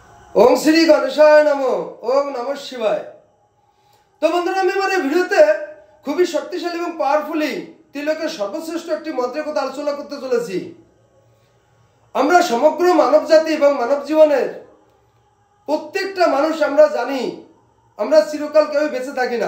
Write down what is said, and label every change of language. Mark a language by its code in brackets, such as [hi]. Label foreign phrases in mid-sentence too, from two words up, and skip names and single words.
[sa] ओम श्री गणेशाय नमो। ओम नमः शिवाय। [bn] তো বন্ধুরা আমি এবারে ভিডিওতে খুবই শক্তিশালী এবং পাওয়ারফুলি তিলকের সর্বশ্রেষ্ঠ একটি মন্ত্রের কথা আলোচনা করতে চলেছি। আমরা সমগ্র মানব জাতি এবং মানব জীবনের প্রত্যেকটা মানুষ আমরা জানি আমরা চিরকাল কেউ বেঁচে থাকি না।